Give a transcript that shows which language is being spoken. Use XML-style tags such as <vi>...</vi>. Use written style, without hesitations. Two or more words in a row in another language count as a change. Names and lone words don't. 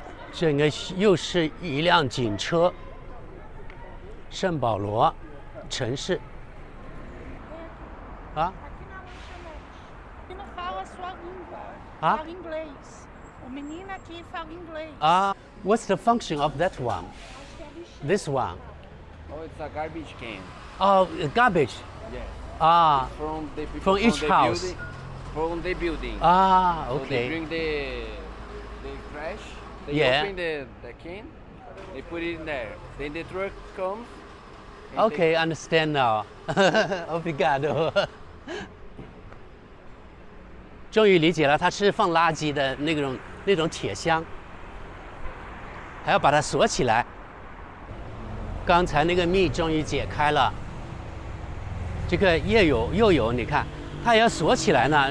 <zh>这应该又是一辆警车，圣保罗城市。啊？</zh> <pt>Que não fala sua língua. Ah? Fala inglês. O menino aqui fala inglês.</pt> <en>What's the function of that one? This one? Oh, it's a garbage can. Oh, garbage. Yes. From From the people From each the house. Building, from the building. So they Okay. bring the trash. They Yeah. open the can. They put it in there. Then the truck comes. and Okay, understand now.</en> <pt>Obrigado.</pt> <zh>终于理解了，它是放垃圾的那种铁箱，还要把它锁起来。刚才那个密终于解开了。这个又有，你看，它也要锁起来呢。</zh>